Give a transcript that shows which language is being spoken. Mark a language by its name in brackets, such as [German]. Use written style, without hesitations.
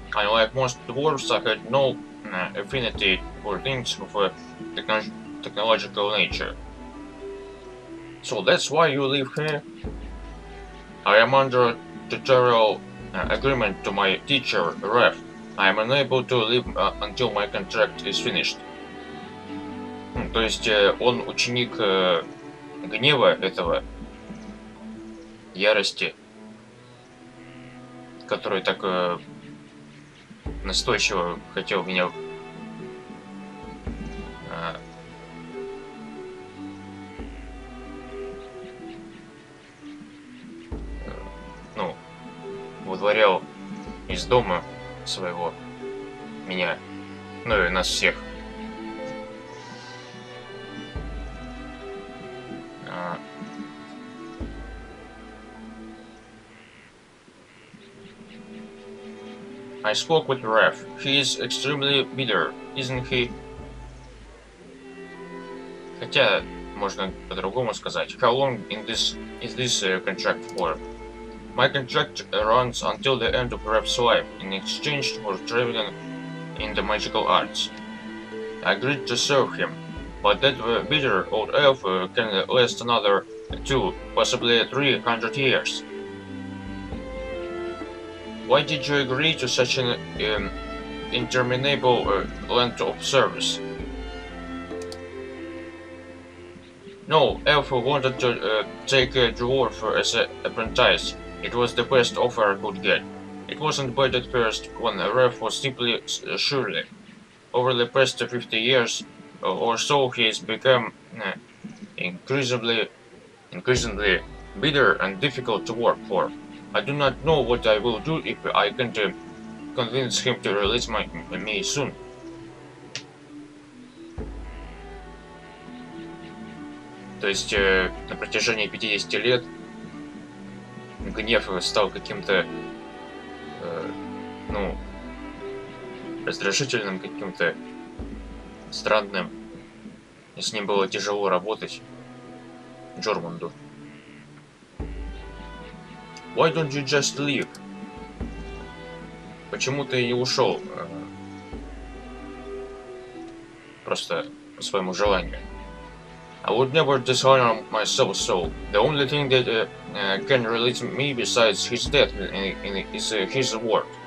[English] Unlike most dwarves, I had no affinity for things of a technological nature. So that's why you live here? I am under a tutorial agreement to my teacher, Ref. I am unable to live until my contract is finished. [Russian] То есть он ученик гнева этого, ярости, который так настойчиво хотел меня ну, выдворял из дома своего меня, ну и нас всех. [English] I spoke with Ref. He is extremely bitter, isn't he? [Russian] Хотя можно по-другому сказать. [English] How long is this contract for? My contract runs until the end of Ref's life in exchange for traveling in the magical arts. I agreed to serve him, but that bitter old elf can last another 2, possibly 300 years. Why did you agree to such an interminable length of service? No, elf wanted to take a dwarf as an apprentice. It was the best offer I could get. It wasn't bad at first, when Ref was simply surly. Over the past 50 years or so, he has become increasingly bitter and difficult to work for. I do not know what I will do if I can't convince him to release me soon. [Russian] То есть на протяжении 50 лет гнев стал каким-то, ну, раздражительным, каким-то странным. И с ним было тяжело работать Джормунду. [English] Why don't you just leave? [Russian] Почему ты не ушел? Просто по своему желанию. [English] I would never dishonor myself so. The only thing that can release me besides his death is his word.